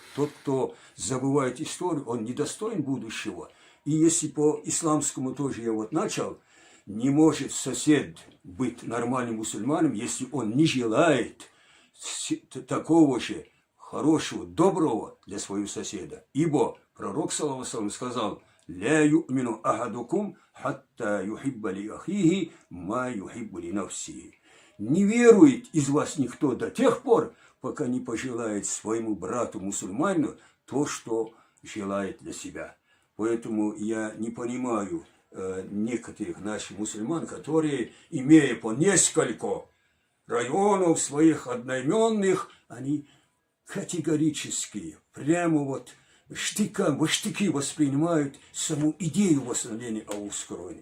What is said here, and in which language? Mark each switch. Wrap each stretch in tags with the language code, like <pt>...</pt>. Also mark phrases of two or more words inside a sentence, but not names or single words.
<ru>Тот, кто забывает историю, он недостоин будущего. И если по исламскому тоже я начал, не может сосед быть нормальным мусульманином, если он не желает такого же хорошего, доброго для своего соседа. Ибо пророк,</ru> <ar>صلى الله عليه وسلم, сказал: «لا يؤمن أحدكم حتى يحب لأخيه ما يحب لنفسه».</ar> <ru>Не верует из вас никто до тех пор, пока не пожелает своему брату-мусульманину то, что желает для себя. Поэтому я не понимаю некоторых наших мусульман, которые, имея по несколько районов своих одноименных, они категорически, прямо во штыки воспринимают саму идею восстановления аухского района.</ru>